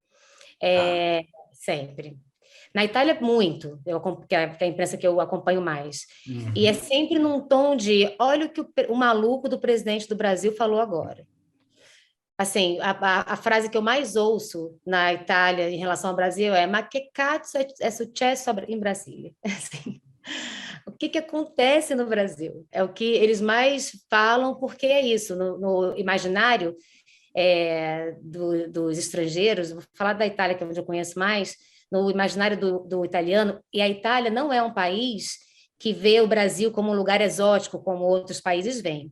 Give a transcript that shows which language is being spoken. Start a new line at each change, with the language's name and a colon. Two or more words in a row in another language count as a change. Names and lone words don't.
Portuguese: Sempre. Na Itália, muito, que é a imprensa que eu acompanho mais. Uhum. E é sempre num tom de, olha o que o maluco do presidente do Brasil falou agora. Assim, a frase que eu mais ouço na Itália em relação ao Brasil é
Italian: "Ma che cazzo è successo in Brasília?"
Portuguese: Assim, o que acontece no Brasil? É o que eles mais falam, porque é isso, no imaginário dos estrangeiros, vou falar da Itália, que é onde eu conheço mais, no imaginário do italiano, e a Itália não é um país que vê o Brasil como um lugar exótico, como outros países veem.